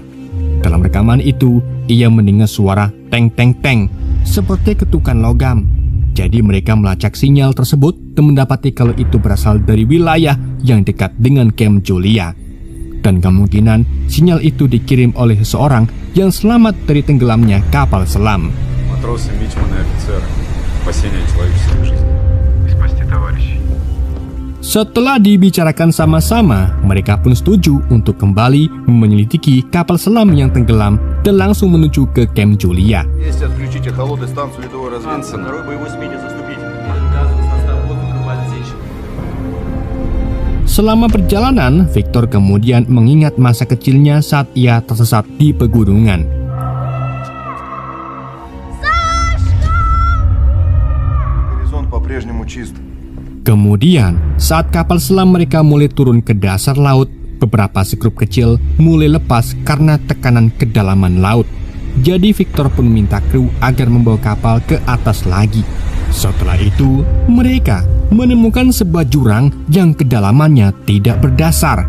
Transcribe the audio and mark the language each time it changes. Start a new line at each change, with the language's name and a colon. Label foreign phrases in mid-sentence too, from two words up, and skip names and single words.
Indonesian: Dalam rekaman itu, ia mendengar suara teng-teng-teng seperti ketukan logam. Jadi mereka melacak sinyal tersebut dan mendapati kalau itu berasal dari wilayah yang dekat dengan camp Julia. Dan kemungkinan sinyal itu dikirim oleh seseorang yang selamat dari tenggelamnya kapal selam.
Russian: Матросы, мичманы, офицеры. Спасение человеческой жизни. Спасти товарищей.
Indonesian: Setelah dibicarakan sama-sama, mereka pun setuju untuk kembali menyelidiki kapal selam yang tenggelam dan langsung menuju ke camp Julia.
Russian: Есть отключить эхолоты станцию ледовой разведки. Второй боевой смене заступить.
Indonesian: Selama perjalanan, Victor kemudian mengingat masa kecilnya saat ia tersesat di pegunungan.
Russian: Горизонт по-прежнему чист.
Indonesian: Kemudian, saat kapal selam mereka mulai turun ke dasar laut, beberapa sekrup kecil mulai lepas karena tekanan kedalaman laut. Jadi Victor pun minta kru agar membawa kapal ke atas lagi. Setelah itu, mereka menemukan sebuah jurang yang kedalamannya tidak berdasar.